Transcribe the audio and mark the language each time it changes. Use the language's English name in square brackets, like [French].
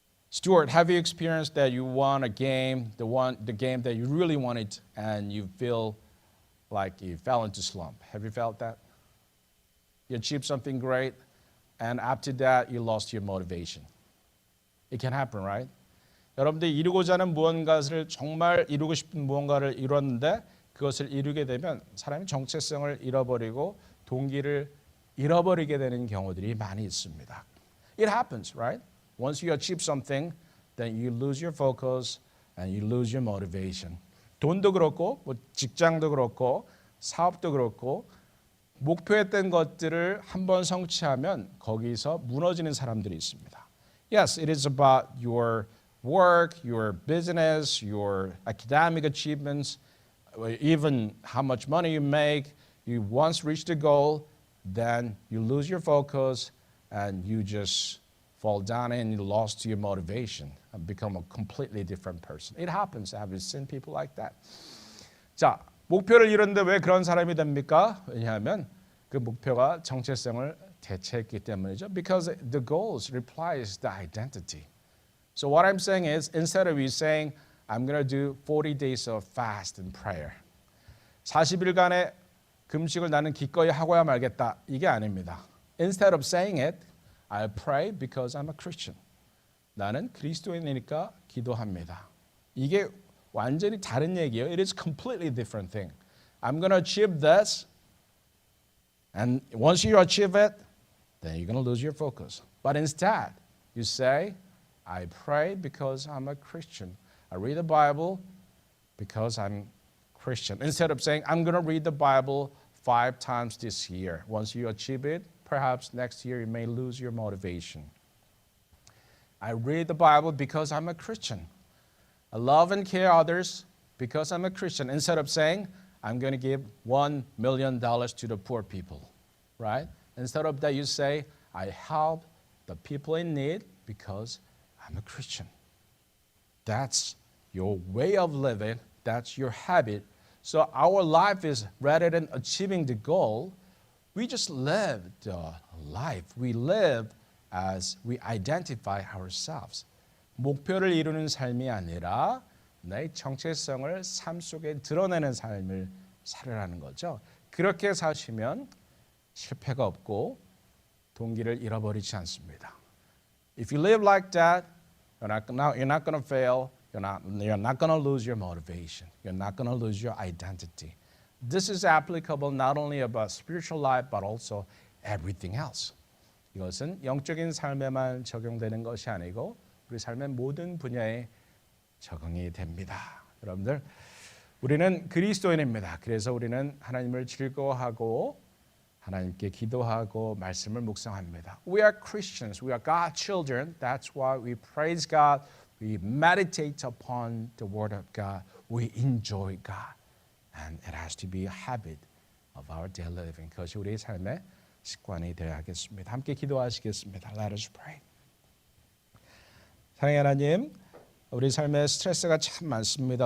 [English] Stuart, have you experienced that you won a game, the game that you really wanted, and you feel like you fell into slump? Have you felt that? You achieved something great, and after that, you lost your motivation. It can happen, right? [Korean] 여러분들 이루고자 하는 무언가를 정말 이루고 싶은 무언가를 이뤘는데 그것을 이루게 되면 사람이 정체성을 잃어버리고 동기를 잃어버리게 되는 경우들이 많이 있습니다. [English] It happens, right? Once you achieve something, then you lose your focus and you lose your motivation. [Korean] 돈도 그렇고, 직장도 그렇고, 사업도 그렇고, 목표했던 것들을 한번 성취하면 거기서 무너지는 사람들이 있습니다. [English] Yes, it is about your work, your business, your academic achievements, even how much money you make. You once reach the goal, then you lose your focus and you just fall down and you lost your motivation and become a completely different person. It happens. Have you seen people like that? [Korean] 자, 목표를 이뤘는데 왜 그런 사람이 됩니까? 왜냐하면 그 목표가 정체성을 대체했기 때문이죠. [English] Because the goals replies the identity. So what I'm saying is, instead of you saying, I'm going to do 40 days of fast and prayer. [Korean] 40일간의 금식을 나는 기꺼이 하고야 말겠다. 이게 아닙니다. [English] Instead of saying it, I pray because I'm a Christian. [Korean] 나는 그리스도인이니까 기도합니다. 이게 완전히 다른 얘기예요. [English] It is completely different thing. I'm going to achieve this. And once you achieve it, then you're going to lose your focus. But instead, you say, I pray because I'm a Christian. I read the Bible because I'm Christian. Instead of saying, I'm going to read the Bible 5 times this year. Once you achieve it, perhaps next year you may lose your motivation. I read the Bible because I'm a Christian. I love and care others because I'm a Christian. Instead of saying, I'm going to give $1 million to the poor people, right? Instead of that, you say, I help the people in need because I'm a Christian. That's your way of living. That's your habit. So our life is, rather than achieving the goal, we just live the life. We live as we identify ourselves. [Korean] 목표를 이루는 삶이 아니라 나의 정체성을 삶 속에 드러내는 삶을 살으라는 거죠. 그렇게 사시면 실패가 없고 동기를 잃어버리지 않습니다. [English] If you live like that, you're not going to fail. You're not going to lose your motivation. You're not going to lose your identity. This is applicable not only about spiritual life, but also everything else. [Korean] 이것은 영적인 삶에만 적용되는 것이 아니고 우리 삶의 모든 분야에 적용이 됩니다. 여러분들, 우리는 그리스도인입니다. 그래서 우리는 하나님을 즐거워하고 하나님께 기도하고 말씀을 묵상합니다. [English] We are Christians. We are God's children. That's why we praise God. We meditate upon the Word of God. We enjoy God. And it has to be a habit of our daily living. [Korean] 그것이 우리의 삶의 습관이 되어야 하겠습니다. 함께 기도하시겠습니다. [English] Let us pray. [Korean] 사랑의 하나님, 우리 삶에 스트레스가 참 많습니다.